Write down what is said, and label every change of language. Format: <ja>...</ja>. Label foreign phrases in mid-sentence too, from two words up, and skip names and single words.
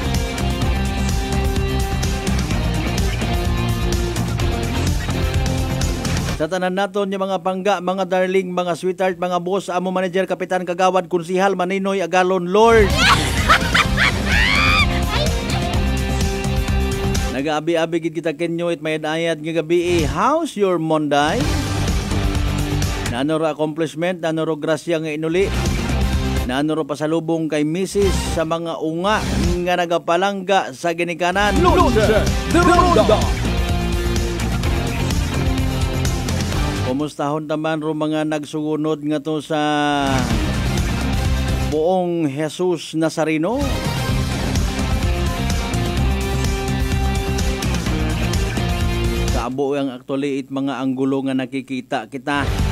<akl>Sa tanan naton yung mga pangga, mga darling, mga sweetheart, mga boss, amo manager, kapitan, kagawad, konsihal, maninoy, agalon, lord. Nag-aabi-abi gid kita kenyo it mayad-ayad nga gabi.</akl> <en>How's your Monday?</en> <akl>Nanoro accomplishment, nanoro grasya nga inuli. Nanoro pasalubong kay Mrs. sa mga unga nga nagapalangga sa ginikanan. Noche de Ronda. Kumustahon naman ro mga nagsugunod nga to sa Poong Jesus Nazareno. Sa abo ang actually mga anggulo nga nakikita kita.</akl>